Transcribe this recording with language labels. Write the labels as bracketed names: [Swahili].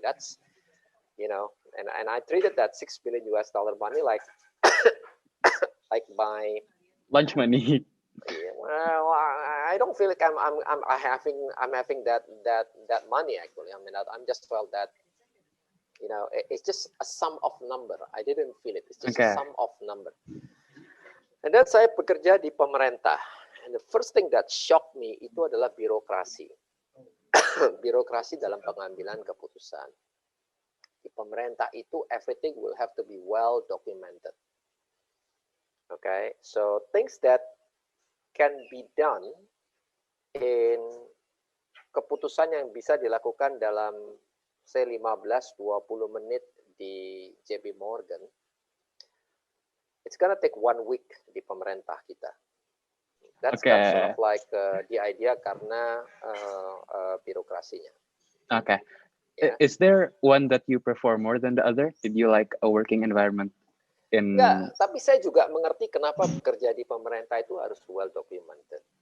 [English] That's, and I treated that $6 billion money like like my lunch money. Well, I don't feel like I'm having that money actually. I mean, I'm just felt that it's just a sum of number. I didn't feel it. It's just a sum of number. And then [Indonesian] saya bekerja di pemerintah. [English] And the first thing that shocked me [Indonesian] itu adalah birokrasi. Birokrasi dalam pengambilan keputusan. Di pemerintah itu [English] everything will have to be well documented. Okay, so things that can be done in [Indonesian] keputusan yang bisa dilakukan dalam 15-20 menit di [English] JP Morgan, it's gonna take 1 week [Indonesian] di pemerintah kita. [English] That's sort of like the idea [Indonesian] karena birokrasinya. [English] Okay. Yeah. Is there one that you prefer more than the other? Did you like a working environment? [Indonesian] Ya, tapi saya juga mengerti kenapa bekerja di pemerintah itu harus [English] well documented.